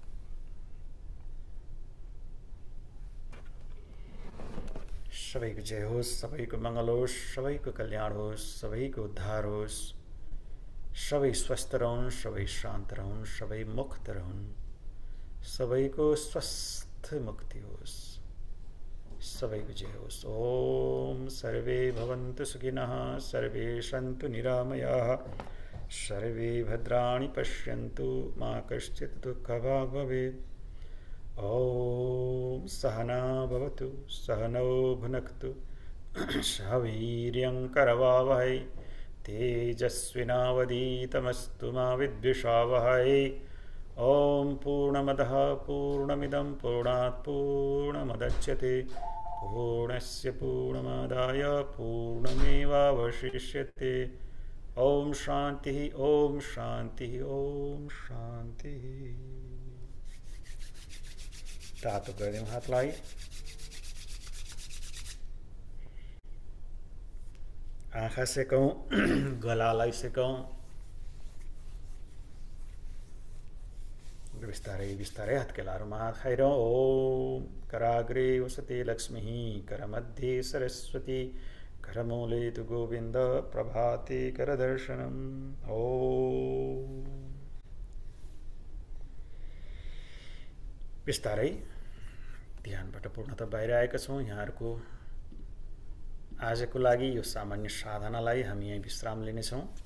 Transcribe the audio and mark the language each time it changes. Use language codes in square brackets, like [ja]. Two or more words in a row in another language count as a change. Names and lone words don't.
[ne] सबैको जय होस्, सबैको मङ्गल होस्, सबैको कल्याण होस्, सबैको उद्धार होस्, सबै स्वस्थ रहन्, सबै शान्त रहन्, सबै मुक्त रहन्, सबैको स्वस्थ मुक्ति होस्, सबैको जय होस्। [sa] ओम सर्वे भवन्तु सुखिनः, सर्वे सन्तु निरामयाः, सर्वे भद्राणि पश्यन्तु, मा कश्चित् दुःखभाग् भवेत्। ओम सहना भवतु, सहनौ भुनक्तु, सह वीर्यं करवावहै, तेजस्विनावधीतमस्तु मा विद्विषावहै। ओम पूर्णमदः पूर्णमिदं पूर्णात् पूर्णमुदच्यते, पूर्णस्य पूर्णमादाय पूर्णमेवावशिष्यते। ओम शांति, ओम शांति, ओम शांति। [ne] तातो गरिदिउँ हातलाई। आँखा सेकौँ, गलालाई सेकौँ। बिस्तारै बिस्तारै हत्केलाहरूमा हात खाइरहँ। [sa] ओम कराग्रे वसते लक्ष्मीः, करमध्ये सरस्वती, करमूले तु गोविन्द, प्रभाते करदर्शनम्। [ne] ओम बिस्तारै ध्यानबाट पूर्णतः बाहिर आएका छौँ। यहाँहरूको आजको लागि यो सामान्य साधनालाई हामी यही विश्राम लिनेछौँ।